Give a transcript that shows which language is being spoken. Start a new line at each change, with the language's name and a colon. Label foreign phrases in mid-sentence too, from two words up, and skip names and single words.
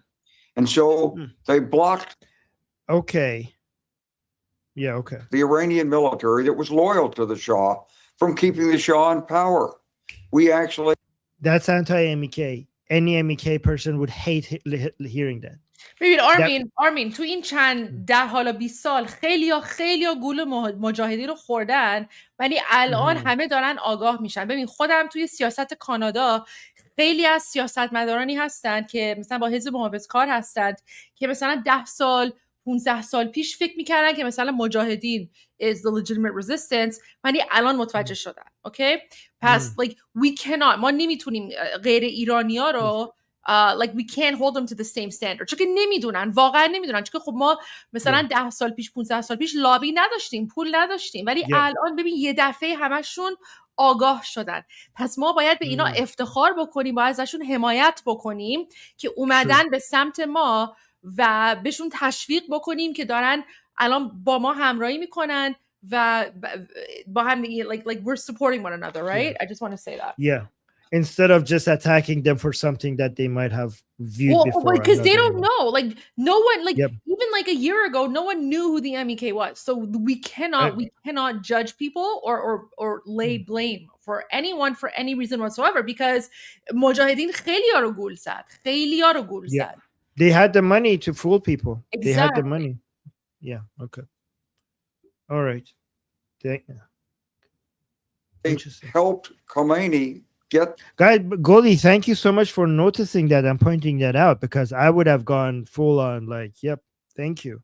English: And so they blocked. Okay. Yeah, okay. The Iranian military that was loyal to the Shah from keeping the Shah in power. We actually. That's anti-MEK. Any MEK person would hate hearing that.
Persian: ببین آرمین تو این چند 10 حالا 20 سال خیلی گول مجاهدین رو خوردن، ولی الان همه دارن آگاه میشن. ببین خودم توی سیاست کانادا خیلی از سیاستمدارانی هستن که مثلا با حزب محافظه‌کار هستند که مثلا 10 سال 15 سال پیش فکر میکردن که مثلا مجاهدین
English: is the legitimate resistance،
Persian: ولی الان متوجه شدن. اوکی؟
English: پس like we cannot،
Persian: ما نمیتونیم غیر ایرانی‌ها رو
English: like we can't hold them to the same standard،
Persian: چون که واقعا نمیدونن، چون که خب ما مثلا 10 سال پیش 15 سال پیش لابی نداشتیم، پول نداشتیم، ولی الان ببین یه دفعه همشون آگاه شدن. پس ما باید به اینا افتخار بکنیم، باید ازشون حمایت بکنیم که اومدن به سمت ما و بهشون تشویق بکنیم که دارن الان با ما همراهی میکنن و با هم
English: like we're supporting one another, right? I just want to say that. Yeah. Instead of just attacking them for something that they might have viewed before. Because they don't know. Like no one, even like a year ago, no one knew who the MEK was. So we cannot judge people or lay blame for anyone for any reason whatsoever, because
Persian: مجاهدین خیلی ها رو گول زد.
English: They had the money to fool people. Exactly. They had the money. Yeah. Okay. All right. They helped Khomeini get. Guys, Goldie, thank you so much for noticing that and pointing that out, because I would have gone full on like, yep, thank you.